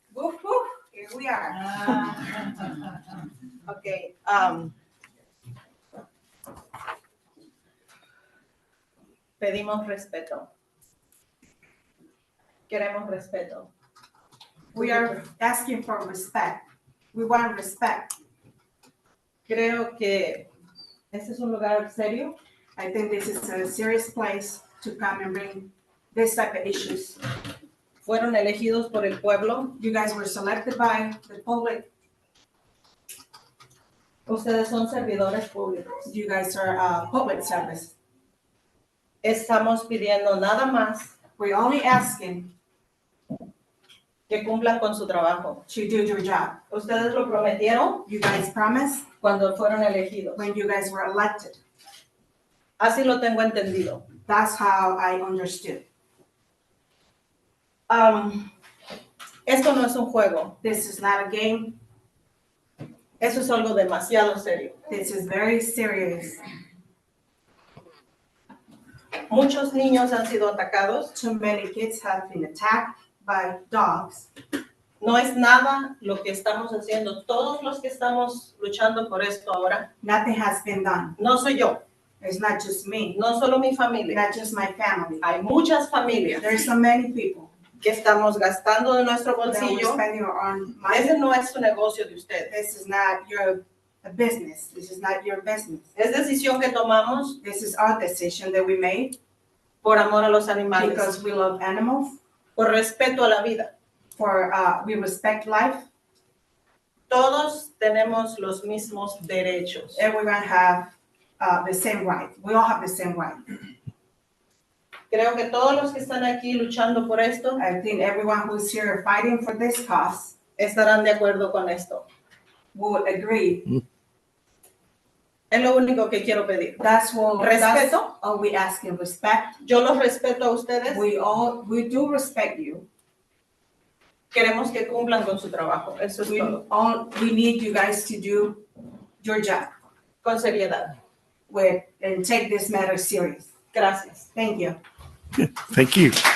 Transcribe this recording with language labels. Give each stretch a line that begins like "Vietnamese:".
English: Woof, woof, here we are. Okay,
Spanish: pedimos respeto. Queremos respeto.
English: We are asking for respect. We want respect.
Spanish: Creo que este es un lugar serio.
English: I think this is a serious place to come and bring this type of issues.
Spanish: Fueron elegidos por el pueblo.
English: You guys were selected by the public.
Spanish: Ustedes son servidores públicos.
English: You guys are public service.
Spanish: Estamos pidiendo nada más
English: We're only asking
Spanish: que cumplan con su trabajo.
English: to do your job.
Spanish: Ustedes lo prometieron
English: You guys promised
Spanish: cuando fueron elegidos.
English: when you guys were elected.
Spanish: Así lo tengo entendido.
English: That's how I understood.
Spanish: Esto no es un juego.
English: This is not a game.
Spanish: Eso es algo demasiado serio.
English: This is very serious.
Spanish: Muchos niños han sido atacados.
English: Too many kids have been attacked by dogs.
Spanish: No es nada lo que estamos haciendo. Todos los que estamos luchando por esto ahora,
English: Nothing has been done.
Spanish: no soy yo,
English: It's not just me,
Spanish: no solo mi familia.
English: not just my family.
Spanish: Hay muchas familias
English: There's so many people
Spanish: que estamos gastando de nuestro
English: that we're
Spanish: bolsillo.
English: spending our own money.
Spanish: Ese no es su negocio de ustedes.
English: This is not your business. This is not your business.
Spanish: Es decisión que tomamos
English: This is our decision that we made
Spanish: por amor a los animales,
English: because we love animals,
Spanish: por respeto a la vida.
English: for we respect life.
Spanish: Todos tenemos los mismos derechos.
English: Everyone have the same right. We all have the same right.
Spanish: Creo que todos los que están aquí luchando por esto
English: I think everyone who's here fighting for this cause
Spanish: estarán de acuerdo con esto.
English: would agree.
Spanish: Es lo único que quiero pedir.
English: That's what, that's
Spanish: Respeto.
English: all we ask in respect.
Spanish: Yo los respeto a ustedes.
English: We do respect you.
Spanish: Queremos que cumplan con su trabajo. Eso es todo.
English: We need you guys to do your job
Spanish: Con seriedad.
English: and take this matter serious.
Spanish: Gracias.
English: Thank you. Thank you.